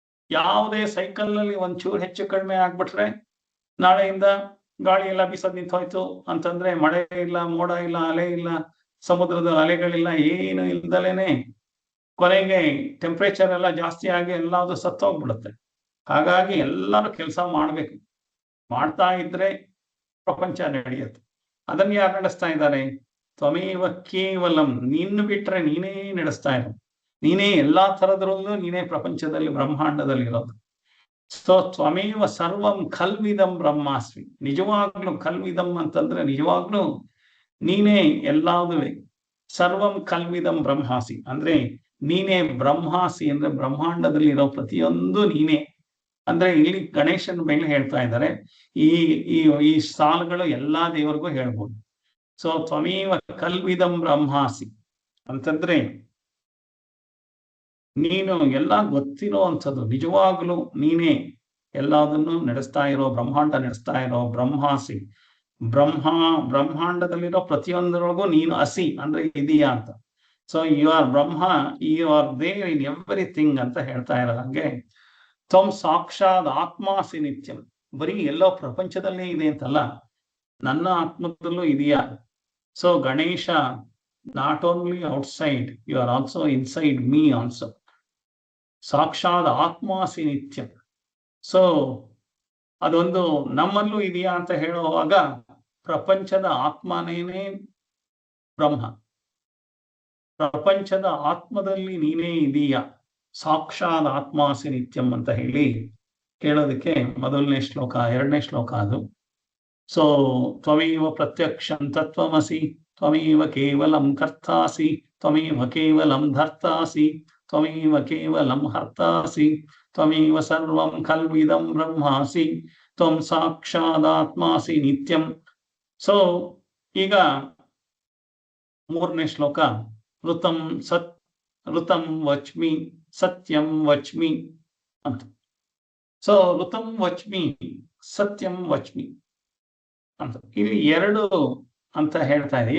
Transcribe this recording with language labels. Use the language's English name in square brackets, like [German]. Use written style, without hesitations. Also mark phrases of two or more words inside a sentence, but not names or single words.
[Kannada] ಯಾವುದೇ ಸೈಕಲ್ ನಲ್ಲಿ ಒಂಚೂರು ಹೆಚ್ಚು ಕಡಿಮೆ ಆಗ್ಬಿಟ್ರೆ ನಾಳೆಯಿಂದ ಗಾಳಿ ಎಲ್ಲ ಬೀಸೋದ್ ನಿಂತೋಯ್ತು ಅಂತಂದ್ರೆ ಮಳೆ ಇಲ್ಲ, ಮೋಡ ಇಲ್ಲ, ಅಲೆ ಇಲ್ಲ, ಸಮುದ್ರದ ಅಲೆಗಳಿಲ್ಲ, ಏನು ಇಲ್ದಲೇನೆ ಕೊನೆಗೆ ಟೆಂಪರೇಚರ್ ಎಲ್ಲ ಜಾಸ್ತಿ ಆಗಿ ಎಲ್ಲಾದ್ರು ಸತ್ತೋಗ್ಬಿಡುತ್ತೆ. ಹಾಗಾಗಿ ಎಲ್ಲರೂ ಕೆಲಸ ಮಾಡ್ಬೇಕು. ಮಾಡ್ತಾ ಇದ್ರೆ ಪ್ರಪಂಚ ನಡೆಯುತ್ತೆ. ಅದನ್ನ ಯಾರು ನಡೆಸ್ತಾ ಇದ್ದಾರೆ? [Sanskrit] ತ್ವಮೇವ ಕೇವಲಂ, [Kannada] ನಿನ್ನ ಬಿಟ್ರೆ ನೀನೇ ನಡೆಸ್ತಾ ಇರೋ, ನೀನೇ ಎಲ್ಲಾ ತರದ್ರಲ್ಲೂ ನೀನೇ ಪ್ರಪಂಚದಲ್ಲಿ ಬ್ರಹ್ಮಾಂಡದಲ್ಲಿರೋದು. [Sanskrit] ಸೊ ತ್ವಮೇವ ಸರ್ವಂ ಖಲ್ವಿದಂ ಬ್ರಹ್ಮಾಸ್ಮಿ. [Kannada] ನಿಜವಾಗ್ಲೂ ಖಲ್ವಿದಂ ಅಂತಂದ್ರೆ ನಿಜವಾಗ್ಲೂ ನೀನೇ ಎಲ್ಲಾದುವೆ. [Sanskrit] ಸರ್ವಂ ಖಲ್ವಿದಂ ಬ್ರಹ್ಮಾಸಿ [Kannada] ಅಂದ್ರೆ ನೀನೇ ಬ್ರಹ್ಮಾಸಿ ಅಂದ್ರೆ ಬ್ರಹ್ಮಾಂಡದಲ್ಲಿ ಇರೋ ಪ್ರತಿಯೊಂದು ನೀನೇ. ಅಂದ್ರೆ ಇಲ್ಲಿ ಗಣೇಶನ ಮೇಲೆ ಹೇಳ್ತಾ ಇದ್ದಾರೆ. ಈ ಈ ಈ ಸಾಲುಗಳು ಎಲ್ಲಾ ದೇವರಿಗೂ ಹೇಳ್ಬೋದು. ಸೊ [Sanskrit] ತ್ವಮೇವ ಕಲ್ವಿದಂ ಬ್ರಹ್ಮಾಸಿ [Kannada] ಅಂತಂದ್ರೆ ನೀನು ಎಲ್ಲ ಗೊತ್ತಿರೋ ಅಂಥದ್ದು, ನಿಜವಾಗ್ಲೂ ನೀನೇ ಎಲ್ಲದನ್ನು ನಡೆಸ್ತಾ ಇರೋ, ಬ್ರಹ್ಮಾಂಡ ನಡೆಸ್ತಾ ಇರೋ ಬ್ರಹ್ಮಾಸಿ. ಬ್ರಹ್ಮಾಂಡದಲ್ಲಿರೋ ಪ್ರತಿಯೊಂದರೊಳಗೂ ನೀನು ಅಸಿ ಅಂದ್ರೆ ಇದೆಯಾ ಅಂತ. [English] So you are Brahma, you are there in everything [Kannada] ಅಂತ ಹೇಳ್ತಾ ಇರೋ ಹಾಗೆ [Sanskrit] ತ್ವಂ ಸಾಕ್ಷಾತ್ ಆತ್ಮಾಸಿ ನಿತ್ಯಂ. [Kannada] ಬರೀ ಎಲ್ಲೋ ಪ್ರಪಂಚದಲ್ಲೇ ಇದೆ ಅಂತಲ್ಲ, ನನ್ನ ಆತ್ಮದಲ್ಲೂ ಇದೆಯಾ. [English] So Ganesha not only outside, you are also inside me also. [Sanskrit] ಸಾಕ್ಷಾತ್ ಆತ್ಮಾಸಿ ನಿತ್ಯಂ. [Kannada] ಸೊ ಅದೊಂದು ನಮ್ಮಲ್ಲೂ ಇದೆಯಾ ಅಂತ ಹೇಳುವಾಗ ಪ್ರಪಂಚದ ಆತ್ಮನೇನೇ ಬ್ರಹ್ಮ, ಪ್ರಪಂಚದ ಆತ್ಮದಲ್ಲಿ ನೀನೇ ಇದೀಯಾ, [Sanskrit] ಸಾಕ್ಷಾತ್ ಆತ್ಮಾಸಿ ನಿತ್ಯಂ [Kannada] ಅಂತ ಹೇಳೋದಕ್ಕೆ ಮೊದಲನೇ ಶ್ಲೋಕ, ಎರಡನೇ ಶ್ಲೋಕ ಅದು. [Sanskrit] ಸೊ ತ್ವಮೇವ ಪ್ರತ್ಯಕ್ಷಂ ತತ್ವಮಸಿ, ತ್ವಮೇವ ಕೇವಲಂ ಕರ್ತಾಸಿ, ತ್ವಮೇವ ಕೇವಲಂ ಧರ್ತಾಸಿ, ತ್ವಮೇವ ಕೇವಲಂ ಹರ್ತಾಸಿ, ತ್ವಮೇವ ಸರ್ವಂ ಖಲ್ವಿದಂ ಬ್ರಹ್ಮಾಸಿ, ತ್ವಂ ಸಾಕ್ಷಾದಾತ್ಮಾಸಿ ನಿತ್ಯಂ. [Kannada] ಸೊ ಈಗ ಮೂರನೇ ಶ್ಲೋಕ, [Sanskrit] ಋತಂ ವಚ್ಮಿ ಸತ್ಯಂ ವಚ್ಮಿ [Kannada] ಅಂತ. ಸೊ [Sanskrit] ಋತಂ ವಚ್ಮಿ ಸತ್ಯಂ ವಚ್ಮಿ [Kannada] ಅಂತ ಇಲ್ಲಿ ಎರಡು ಅಂತ ಹೇಳ್ತಾ ಇದೆ.